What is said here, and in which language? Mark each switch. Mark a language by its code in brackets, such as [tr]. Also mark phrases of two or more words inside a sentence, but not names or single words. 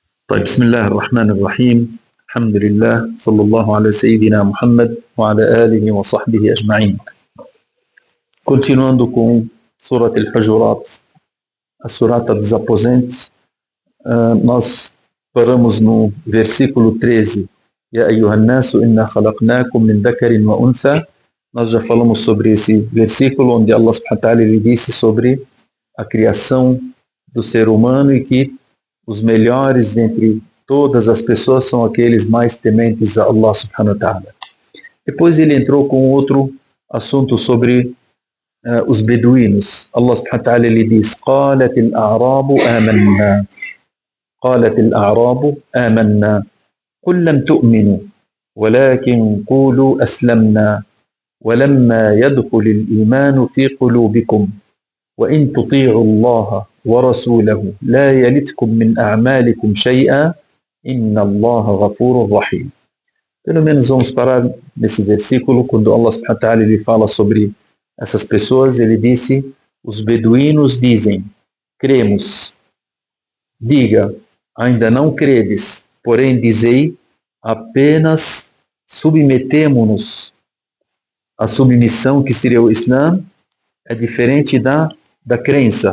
[ar] طيب بسم الله الرحمن الرحيم الحمد لله صلى الله على سيدنا Muhammad وعلى آله وصحبه أجمعين. [pt] Continuando com Surat al-Hujurat, a Surata dos Aposentos, nós paramos no versículo 13. [ar] يا أيها الناس إنا خلقناكم من ذكر وأنثى. [pt] Nós já falamos sobre esse versículo onde [ar] الله سبحانه وتعالى [pt] disse sobre a criação do ser humano e que os melhores entre todas as pessoas são aqueles mais tementes a [ar] الله سبحانه وتعالى. [pt] Depois ele entrou com outro assunto sobre os beduínos. [ar] الله سبحانه وتعالى [pt] ele diz: [ar] قالت الأعراب آمنا قالت الأعراب آمنا قل لم تؤمنوا ولكن قولوا أسلمنا ولما يدخل الإيمان في قلوبكم وإن تطيعوا الله ورسوله لا يلتكم من أعمالكم شيئا إن الله غفور رحيم. [pt] Pelo menos vamos parar nesse versículo quando [ar] الله سبحانه وتعالى [pt] ele fala sobre essas pessoas. Ele disse: os beduínos dizem, cremos. Diga, ainda não credes, porém dizei, apenas submetemo-nos. A submissão, que seria o Islã, é diferente da crença.